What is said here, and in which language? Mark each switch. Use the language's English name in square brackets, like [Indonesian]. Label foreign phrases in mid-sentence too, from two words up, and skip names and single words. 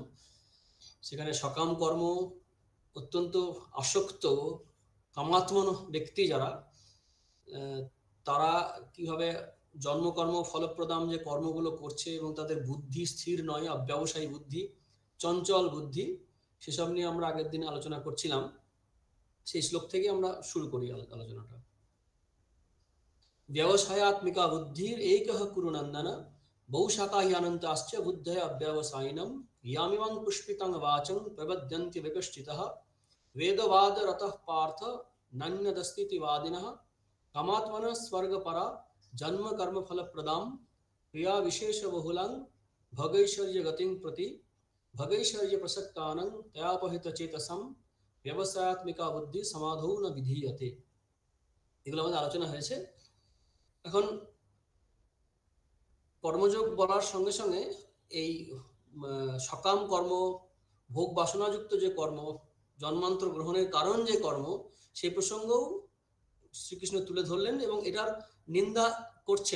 [Bangla] সেখানে সকাম কর্ম অত্যন্ত আসক্ত কামাত্মন ব্যক্তি যারা, আহ, তারা কিভাবে [Sanskrit] জন্মকর্ম ফলপ্রদাম [Bangla] যে কর্মগুলো করছে এবং তাদের বুদ্ধি স্থির নয়, অব্যবসায়ী বুদ্ধি, চঞ্চল বুদ্ধি, সেসব নিয়ে আমরা আগের দিন আলোচনা করছিলাম। সেই শ্লোক থেকে আমরা শুরু করি আলোচনাটা। [Sanskrit] व्यवसायात्मिका बुद्धिर एकः कुरु नंदन बहुशाखा हि अनन्ताश्च बुद्धय अव्यवसायिनं यामिमां पुष्पितं वाचं प्रबध्यन्ति विकश्चितः वेदवादरतः पार्थ नन्यदस्तीति वादिनः कामात्मनः स्वर्गपरा जन्म कर्म फलप्रदां क्रिया विशेष बहुलां भगैश्वर्य गतिं प्रति भगैश्वर्य प्रसक्तानं तयापहित चेतसं व्यवसायात्मिका बुद्धि समाधौ न विधीयते। [Bangla] এগুলো আমাদের আলোচনা হয়েছে। এখন কর্মযোগ বলার সঙ্গে সঙ্গে এই সকাম কর্ম, ভোগ বাসনাযুক্ত যে কর্ম, জন্মান্তর গ্রহণের কারণ যে কর্ম, সেই প্রসঙ্গও শ্রীকৃষ্ণ তুলে ধরলেন এবং এটার নিন্দা করছেন।